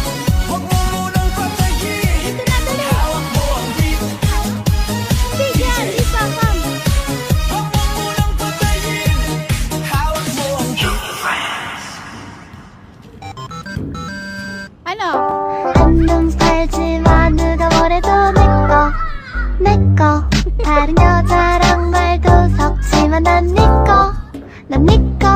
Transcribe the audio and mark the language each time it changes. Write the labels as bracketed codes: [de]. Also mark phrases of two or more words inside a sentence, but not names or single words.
[tl] Huwag mo munang patayin. Dito na, dali. Hawak mo ang beat, Sige, isa, come. huwag mo munang patayin. Hawak mo ang beat. Ano? [ko] 한눈 팔지마 누가 뭐래도 내꺼 다른 여자랑 말도 섞지만 난 니꺼